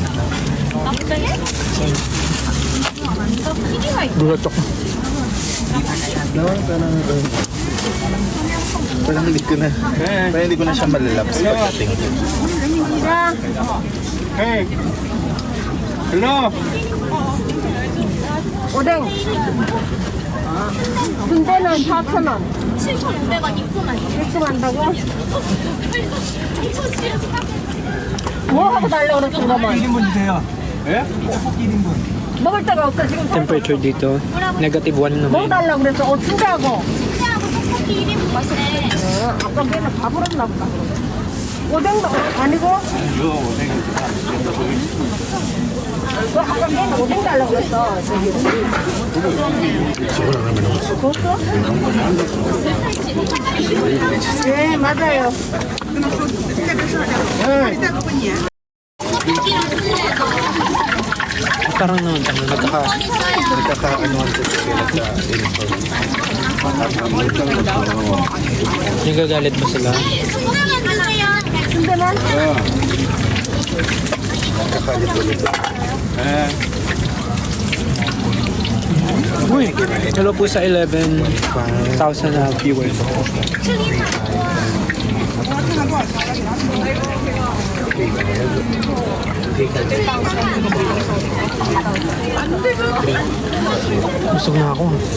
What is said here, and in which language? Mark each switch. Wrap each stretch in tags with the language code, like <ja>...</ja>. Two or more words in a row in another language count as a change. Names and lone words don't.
<tl>Gulat ako. Naman parang parang hindi ko na siya malalaps pagdating ko.</tl> <en>Hey! Hello!</en> <ko>오뎅 순대는 4,000원 7,500원 입금하기 입금한다고? 뭐 하고 달라고 그랬어 그러면 1인분 주세요. 예? 떡볶이 1인분. 먹을 데가 없어 지금</ko> <tl>Temperature dito, negative 1</tl> <ko>뭐</ko> <tl>naman.</tl> <ko>달라고 그랬어 순대하고 순대하고 떡볶이 1인분 맛있네. 아까 걔는 밥을 했나 보다 오뎅도 아니고 아까 걔는 오뎅 달라고 그랬어 저기 네 맞아요 떡볶이랑 순대도</ko> <tl>Parang naman, Nagkaka-anuhan ko sila sa info. nagagalit ba sila?</tl> <ko>소고기만 주세요. 순대는</ko> <tl>Nagkakalit ulit. Uy, hello po sa 11,000 na viewers. Busog na ako.</tl>